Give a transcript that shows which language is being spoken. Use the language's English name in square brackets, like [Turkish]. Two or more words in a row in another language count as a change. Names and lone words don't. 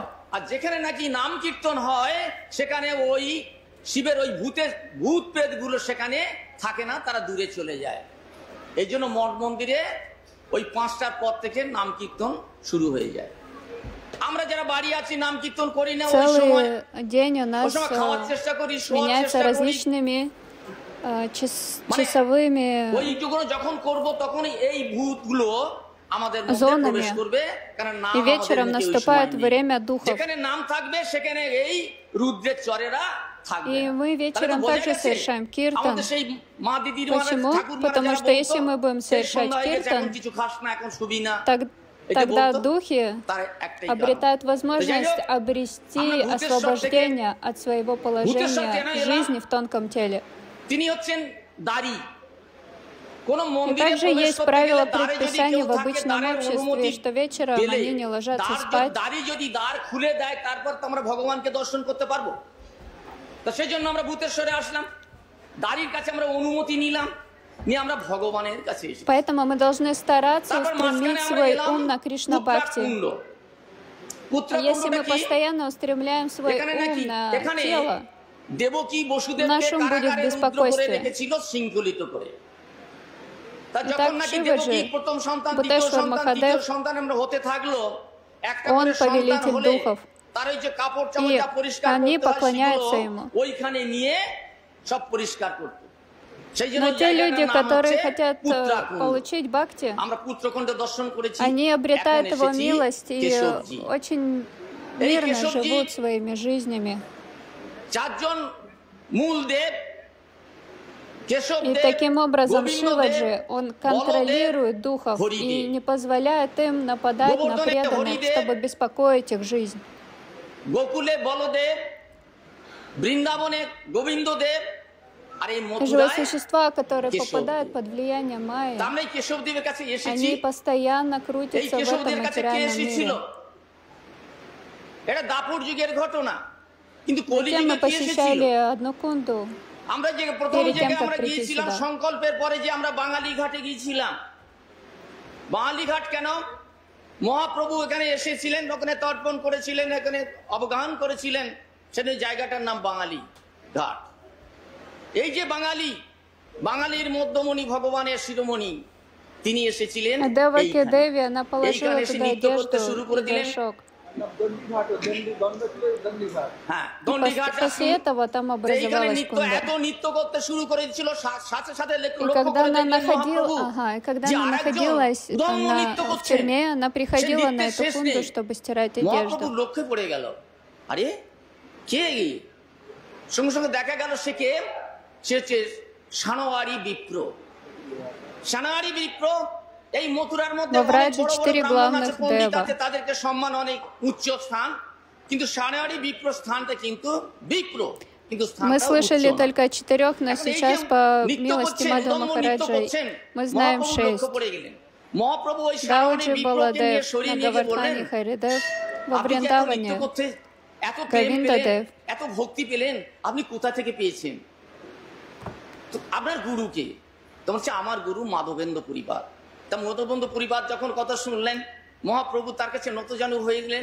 [Bangla] আর যেখানে নাকি নাম কীর্তন হয় সেখানে ওই শিবের ওই ভূত প্রেত গুলো সেখানে থাকে না, তারা দূরে চলে যায়। এই জন্য মঠ মন্দিরে ওই 5টার পর থেকে নাম কীর্তন শুরু হয়ে যায়। আমরা যারা বাড়ি আছি নাম কীর্তন করি না, ওই সময় [Russian] Целый день у нас [Bangla] খাওয়ার চেষ্টা করি, [Russian] меняется различными часовыми [Bangla] ওই যুগগুলো যখন করব তখন এই ভূতগুলো আমাদের মধ্যে প্রবেশ করবে, কারণ নাম [Russian] и вечером наступает время духов. [Bangla] যেখানে নাম থাকবে সেখানে এই রুদ্রের চরেরা থাকবে। [Russian] И мы вечером также совершаем киртан. [Bangla] আমাদের সেই মা দিদির [Russian] Почему? Потому что если мы будем совершать киртан, [Bangla] কিছু খাস না, এখন শুবি না, [Russian] тогда духи обретают возможность обрести освобождение от своего положения жизни в тонком теле. [Bangla] তিনি হচ্ছেন দাড়ি। [Russian] И также есть правило предписания в обычном обществе, что вечером они не ложатся спать. [Bangla] দাড়ি যদি দ্বার খুলে দেয় তারপর তো আমরা ভগবানকে দর্শন করতে পারবো। তো সেই জন্য আমরা ভূতেশ্বরে আসলাম, দাড়ির কাছে আমরা অনুমতি নিলাম, নিয়ে আমরা ভগবানের কাছে এসেছি। [Russian] Поэтому мы должны стараться устремить свой ум на Кришна Бхакти. Если мы постоянно устремляем свой ум на тело, [Bangla] দেবকী বসুদেবকে কারাগারে রুদ্ধ করে রেখেছিল শৃঙ্খলিত করে। তা যখন নাকি দেবকী প্রথম সন্তান, দ্বিতীয় সন্তান, তৃতীয় সন্তান আমরা হতে থাকলো, একটা করে সন্তান হলে তার ওই যে কাপড় চামড়া পরিষ্কার করতে হয় ওইখানে নিয়ে সব পরিষ্কার করতে। সেই জন্য [Russian] те люди, которые хотят получить бхакти, [Bangla] আমরা পুত্রকুণ্ড দর্শন করেছি, [Russian] они обретают его милость и очень мирно живут своими жизнями. [Bangla] চারজন মূল দেব, [Russian] И таким образом Шиваджи, он контролирует духов и не позволяет им нападать на преданных, чтобы беспокоить их жизнь. [Bangla] গোকুলে বলদেব, বৃন্দাবনে গোবিন্দদেব, আর এই [Russian] Живые [Bangla] মথুরায় [Russian] существа, которые [Bangla] Кешов. [Russian] попадают под влияние Майи, [Bangla] আমরা এই কেশবদেবের কাছে এসেছি। [Russian] они постоянно [Bangla] এই [Russian] крутятся в этом [Bangla] কেশবদেবের কাছে কে [Russian] материальном [Bangla] এসেছিল? [Russian] мире. [Bangla] এটা দাপর যুগের ঘটনা, কিন্তু [Russian] Затем [Bangla] কলিযুগে [Russian] мы [Bangla] কি এসেছিল? [Russian] посещали одну кунду. [Bangla] আমরা যে প্রথম [Russian] Перед тем, [Bangla] জায়গায় [Russian] как [Bangla] আমরা [Russian] прийти [Bangla] গিয়েছিলাম [Russian] сюда. [Bangla] সংকল্পের পরে, যে আমরা বাঙালি ঘাটে গিয়েছিলাম। বাঙালি ঘাট কেন? মহাপ্রভু এখানে এসেছিলেন, ওখানে তর্পণ করেছিলেন, এখানে অবগাহন করেছিলেন, সেটা জায়গাটার নাম বাঙালি ঘাট। এই যে বাঙালি, বাঙালির মধ্যমণি ভগবানের শিরোমণি, তিনি এসেছিলেন [Russian] Деваки [Bangla] এইখানে। [Russian] Деви, она положила [Bangla] এইখানে এসে [Russian] туда [Bangla] নৃত্য করতে শুরু [Russian] одежду [Bangla] করে [Russian] и [Bangla] দিলেন। [Russian] горшок. [Bangla] হ্যাঁ, [Russian] И [Bangla] দণ্ডিঘাট [Russian] после этого там [Bangla] এইখানে [Russian] образовалась [Bangla] নৃত্য [Russian] кунда. [Bangla] এত নৃত্য করতে শুরু করেছিল, সাথে সাথে [Russian] И [Bangla] লক্ষ্য [Russian] когда [Bangla] করে [Russian] она [Bangla] দেখলেন মহাপ্রভু [Russian] когда [Bangla] যে [Russian] она [Bangla] আরেকজন [Russian] находилась [Bangla] উদম্ম নৃত্য [Russian] в [Bangla] করছেন। [Russian] тюрьме, она приходила на [Bangla] нৃত্যের [Russian] эту [Bangla] শেষ [Russian] кунду, [Bangla] নেই। [Russian] чтобы стирать [Bangla] মহাপ্রভুর [Russian] одежду. [Bangla] লক্ষ্যে পড়ে গেল, আরে কে? সঙ্গে সঙ্গে দেখা গেল সে কে? সে হচ্ছে সানোয়ারি বিপ্র। সানোয়ারি বিপ্র এই মথুরার মধ্যে [Russian] Во [Bangla] অনেক [Russian] Враджи [Bangla] বড় বড় [Russian] 4 [Bangla] ব্রাহ্মণ আছে, [Russian] главных [Bangla] পণ্ডিত [Russian] дева. [Bangla] আছে, তাদেরকে সম্মান অনেক উচ্চ স্থান, কিন্তু সানোয়ারি বিপ্র স্থানটা কিন্তু বিপ্র, কিন্তু [Russian] Мы [Bangla] স্থানটা [Russian] слышали [Bangla] উচ্চ না। [Russian] только о 4, но [Bangla] এখন এই যে [Russian] сейчас, по [Bangla] নৃত্য [Russian] милости [Bangla] করছেন, [Russian] Мадхва [Bangla] উদম্ম নৃত্য [Russian] Махараджа, [Bangla] করছেন, [Russian] мы знаем [Bangla] মহাপ্রভু [Russian] 6. [Bangla] লক্ষ্য পড়ে গেলেন। মহাপ্রভু ওই সানোয়ারি [Russian] Гауджи [Bangla] বিপ্রকে নিয়ে [Russian] Баладев, [Bangla] সরিয়ে নিয়ে গিয়ে বললেন, [Russian] Нагавардхани Харидев, во [Bangla] আপনি যে এত নৃত্য [Russian] Вриндаване. [Bangla] করতে এত প্রেম গোবিন্দ পেলেন, দেব। এত ভক্তি পেলেন, আপনি কোথা থেকে পেয়েছেন? তো আপনার গুরুকে? তোমার হচ্ছে আমার গুরু মাধবেন্দ্র পরিবার। তা মাধবেন্দ্র পরিবার যখন কথা শুনলেন, মহাপ্রভু তার কাছে নতজানু হয়ে গেলেন।